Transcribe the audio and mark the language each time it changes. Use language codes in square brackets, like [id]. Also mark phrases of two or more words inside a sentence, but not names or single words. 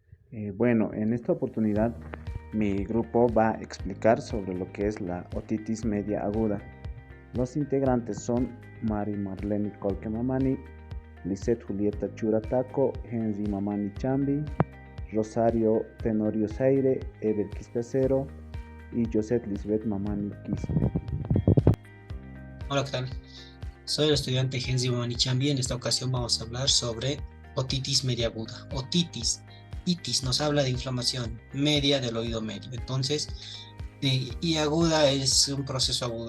[es] Bueno, en esta oportunidad mi grupo va a explicar sobre lo que es la otitis media aguda. Los integrantes son Mari Marlene Colque Mamani, Lisette Julieta Churataco, Henry Mamani Chambi, Rosario Tenorio Zaire, Ever Quispecero y Josette Lisbeth Mamani Quispe. Hola, ¿qué tal? Soy el estudiante Genzi Manichambi. En esta ocasión vamos a hablar sobre otitis media aguda. Itis nos habla de inflamación media del oído medio. Entonces, y aguda es un proceso agudo.